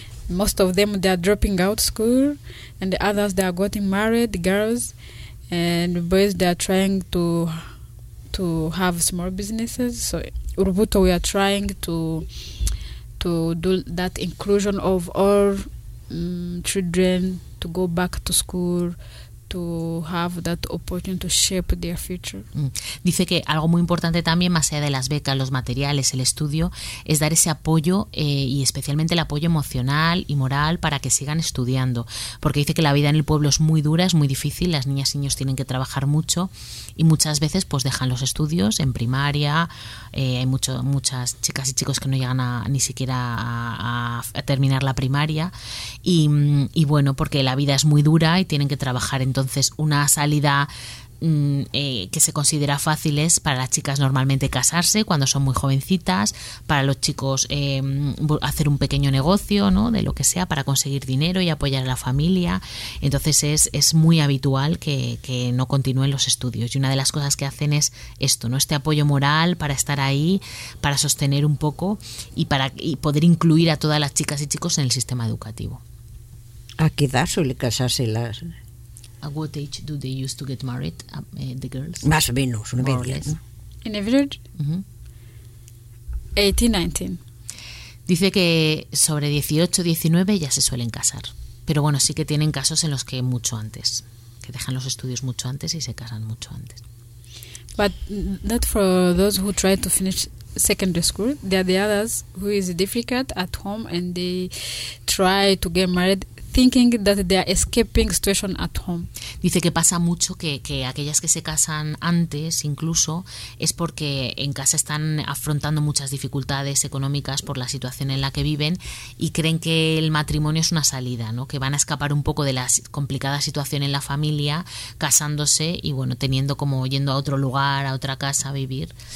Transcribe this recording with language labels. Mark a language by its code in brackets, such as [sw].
[en] Most of them, they are dropping out school, and the others, they are getting married, girls, and boys, they are trying to have small businesses. So Urubuto, we are trying to do that inclusion of all children to go back to school, to have that opportunity to shape their future. [es] Dice que algo muy importante también, más allá de las becas, los materiales, el estudio, es dar ese apoyo, y especialmente el apoyo emocional y moral para que sigan estudiando, porque dice que la vida en el pueblo es muy dura, es muy difícil, las niñas y niños tienen que trabajar mucho y muchas veces pues dejan los estudios en primaria. Hay muchas chicas y chicos que no llegan ni siquiera a terminar la primaria, y bueno, porque la vida es muy dura y tienen que trabajar. Entonces, una salida que se considera fácil es para las chicas normalmente casarse cuando son muy jovencitas, para los chicos hacer un pequeño negocio, ¿no? De lo que sea, para conseguir dinero y apoyar a la familia. Entonces es muy habitual que no continúen los estudios, y una de las cosas que hacen es esto, ¿no? Este apoyo moral para estar ahí, para sostener un poco y poder incluir a todas las chicas y chicos en el sistema educativo. ¿A qué edad suele casarse las...? [en] At what age do they used to get married, the girls? [es] Más o menos, una vez. [en] In a village? Mm-hmm. 18, 19. [es] Dice que sobre 18, 19 ya se suelen casar. Pero bueno, sí que tienen casos en los que mucho antes, que dejan los estudios mucho antes y se casan mucho antes. [en] But not for those who try to finish secondary school. There are the others who is difficult at home and they try to get married thinking that they are escaping situation at home. [es] Dice que pasa mucho que aquellas que se casan antes, incluso, es porque en casa están afrontando muchas dificultades económicas por la situación en la que viven y creen que el matrimonio es una salida, ¿no? Que van a escapar un poco de la complicada situación en la familia casándose y, bueno, teniendo como yendo a otro lugar, a otra casa a vivir.